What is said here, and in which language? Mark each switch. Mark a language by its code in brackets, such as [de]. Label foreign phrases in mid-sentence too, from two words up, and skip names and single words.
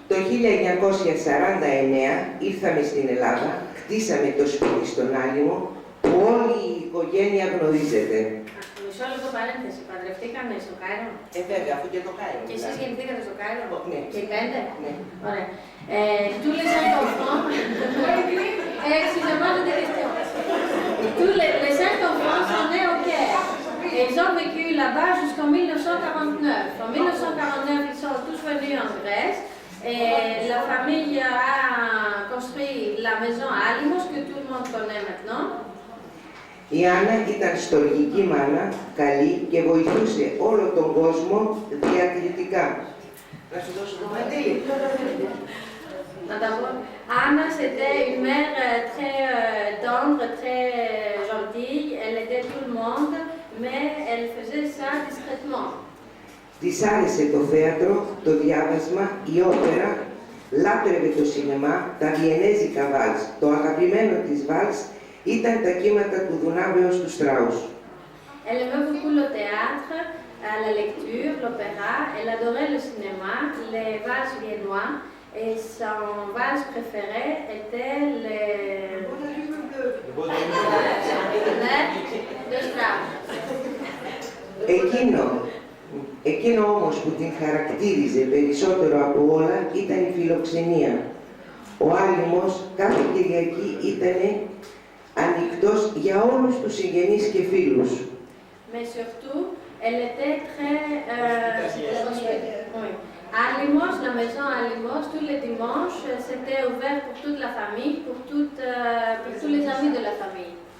[el] 1949 ήρθαμε στην Ελλάδα, χτίσαμε το σπίτι στον Άλυμο, που όλη η οικογένεια γνωρίζετε. Μισό λεπτό παρένθεση. Παντρευτήκαμε στο Κάιρο. Βέβαια, αφού και το Κάιρο. Και εσείς γεννηθήκατε στο Κάιρο. Ναι. Και οι 5. Ναι. Ωραία. [fr] Tous les 5 enfants. Excusez-moi de des questions. Tous les 5 enfants sont nés au Caire. Et ils ont vécu là-bas jusqu'en 1949. En 1949, ils sont tous venus en Grèce. Et la famille a construit la maison Άλυμος que tout le monde connaît maintenant. [el] Η Άννα ήταν στοργική μάνα, καλή και βοηθούσε όλο τον κόσμο διακριτικά. Να σου δώσω το μαντήλι. [fr] Anna, c'était une mère très tendre, très gentille. Elle aidait tout le monde, mais elle faisait ça discrètement. [el] Της άρεσε το θέατρο, το διάβασμα, η όπερα, λάτρευε το σινεμά, τα βιενέζικα βάλς. Το αγαπημένο της βάλς ήταν τα κύματα του Δουνάβεως του Στράους. [fr] Elle aimait beaucoup le théâtre, la lecture, l'opéra. Elle adorait le cinéma, les valses viennois. Et son valse préféré était le Strauss. [el] Εκείνο όμως που την χαρακτήριζε περισσότερο από όλα ήταν η φιλοξενία. Ο Άλυμος κάθε Κυριακή ήταν ανοιχτός για όλους τους συγγενείς και φίλους. [fr] Mais surtout, elle était très Άλυμος, la maison Άλυμος, tous les dimanches, c'était ouvert pour toute la famille, pour tous les amis de la famille.